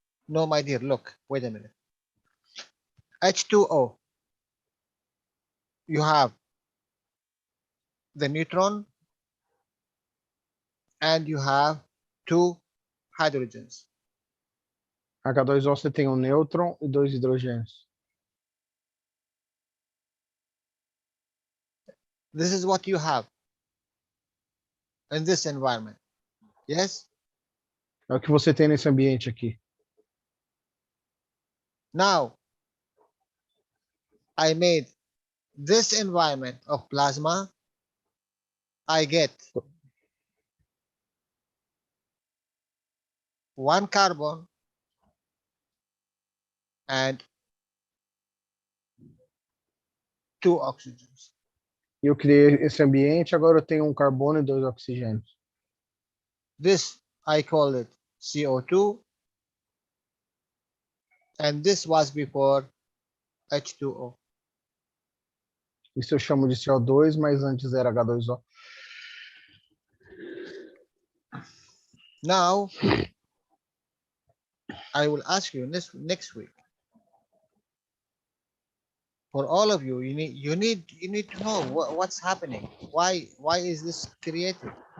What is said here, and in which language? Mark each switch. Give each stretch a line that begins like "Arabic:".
English: No, my dear, look, wait a minute. H2O. You have the neutron and you have 2 hydrogens.
Portuguese: H2O você tem um nêutron e 2 hidrogênios.
English: This is what you have in this environment. Yes?
Portuguese: É o que você tem nesse ambiente aqui.
English: Now, I made this environment of plasma. I get 1 carbon and 2 oxygens.
Portuguese: Eu criei esse ambiente, agora eu tenho um carbono e 2 oxigênios.
English: This, I call it CO2. And this was before H2O.
Portuguese: Isso eu chamo de CO2, mas antes era H2O.
English: Now, I will ask you next week. For all of you, you need to know what's happening. Why is this created?